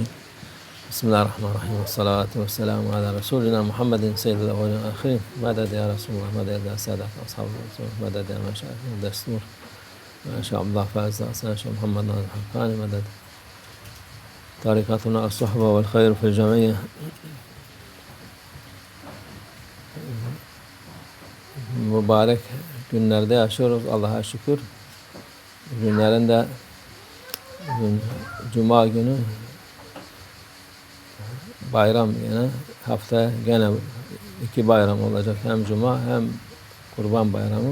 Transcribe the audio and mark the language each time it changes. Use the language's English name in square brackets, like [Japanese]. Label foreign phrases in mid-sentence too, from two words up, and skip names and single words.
[Arabic] بسم الله الرحمن الرحيم والصلاة والسلام على رسولنا محمد سيد الأولين والآخرين. مدد يا رسول الله، مدد يا سادة أصحاب الرسول، مدد يا مشايخ الدستور، ما شاء الله فاز أحسن شيخ محمد ناصر الحقاني، مدد طريقتنا الصحبة والخير في الجميع. [Turkish] Mübarek günlerde yaşıyoruz, Allah'a şükür. Günlerin de Cuma günü bayram, yine haftaya gene iki bayram olacak, hem Cuma hem Kurban Bayramı.